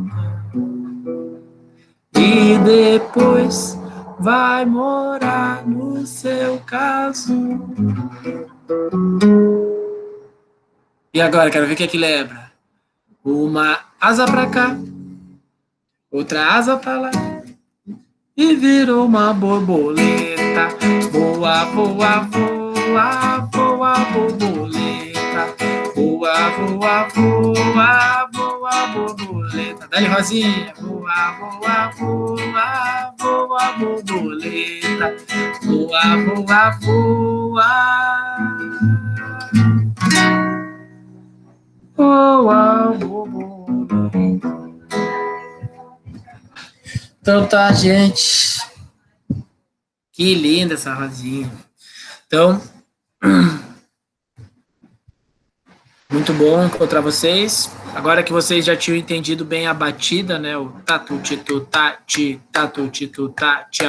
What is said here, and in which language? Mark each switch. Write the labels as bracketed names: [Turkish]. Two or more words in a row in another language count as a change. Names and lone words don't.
[Portuguese] E depois vai morar no seu casulo. E agora, quero ver o que lembra. Uma asa pra cá, outra asa pra lá. E virou uma borboleta, voa, voa, voa, voa, borboleta, voa, voa, voa, voa, borboleta. Dá-lhe, Rosinha, voa, voa, voa, voa, borboleta, voa, voa, voa, voa, borboleta. Então tá, gente. Que linda essa Rosinha. Então, muito bom encontrar vocês. Agora que vocês já tinham entendido bem a batida, né? O tatu, titu, tati, tatu, titu, tati.